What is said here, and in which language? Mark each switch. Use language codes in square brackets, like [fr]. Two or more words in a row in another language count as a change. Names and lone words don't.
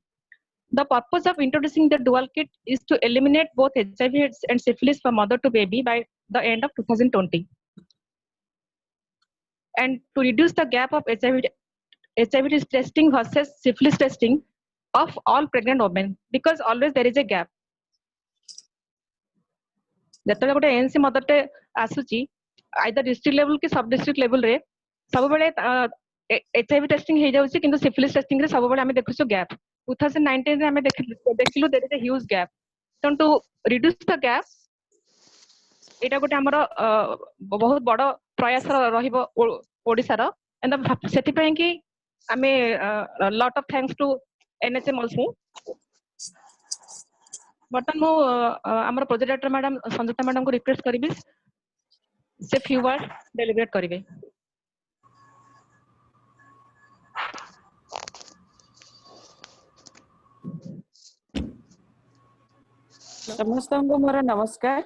[en] The purpose of introducing the dual kit is to eliminate both HIV and syphilis from mother to baby by the end of 2020. And to reduce the gap of HIV testing versus syphilis testing of all pregnant women, because always there is a gap. [or] ଯେତେବେଳେ ଗୋଟେ ଏନସି ମଦରଟେ ଆସୁଛି [en] either district level [or] କି [en] sub district levelରେ [or] ସବୁବେଳେ HIV ଟେଷ୍ଟିଂ ହେଇଯାଉଛି କିନ୍ତୁ [en] syphilis testing [or] ରେ ସବୁବେଳେ ଆମେ ଦେଖୁଛୁ ଗ୍ୟାପ୍ 2019 ରେ ଆମେ ଦେଖିଲୁ [en] there is a huge gap. So to reduce the gap [or] ଏଇଟା ଗୋଟେ ଆମର ବହୁତ ବଡ ପ୍ରୟାସ ରହିବ ଓଡିଶାର ସେଥିପାଇଁ କି ଆମେ [en] lot of thanks to NHM also. [or] ବର୍ତ୍ତମାନ ମୁଁ ଆମର [en] project director madam [or] ସଞ୍ଜୁକ୍ତା ମ୍ୟାଡାମଙ୍କୁ ରିକ୍ୱେଷ୍ଟ କରିବି ସେ [en] few word deliver [or] କରିବେ. ସମସ୍ତଙ୍କୁ ମୋର ନମସ୍କାର.